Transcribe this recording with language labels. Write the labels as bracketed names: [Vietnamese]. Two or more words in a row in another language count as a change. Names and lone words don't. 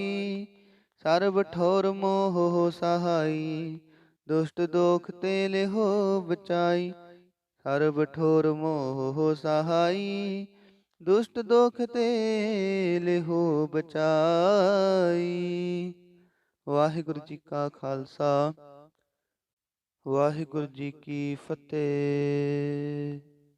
[Hindi] सर्व ठोर मोह हो सहाई, दुष्ट दोख ते लिहो बचाई। सर्व ठोर मोह हो सहाई, दुष्ट दोख ते लिहो बचाई। वाहिगुरु जी का खालसा, वाहिगुरु जी की फतेह।